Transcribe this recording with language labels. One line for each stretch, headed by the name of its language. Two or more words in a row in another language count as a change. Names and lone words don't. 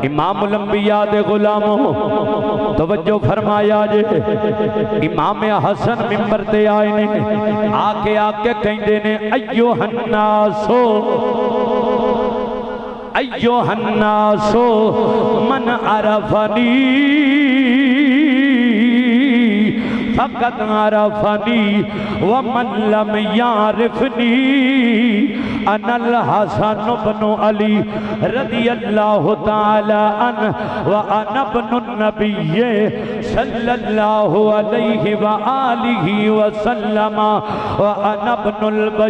Punjabi: امام الانبیاء دے غلامو توجہ فرمایا جے، امام حسن منبر تے آئے نے. آ کے آ کے کہندے نے
Arabic: أيها الناس أيها الناس من عرفني فقد عرفني ومن لم يعرفني أنا الحسن بن علي رضي الله تعالى عنه وأنا ابن النبي صلى الله عليه وآله وسلم وأنا ابن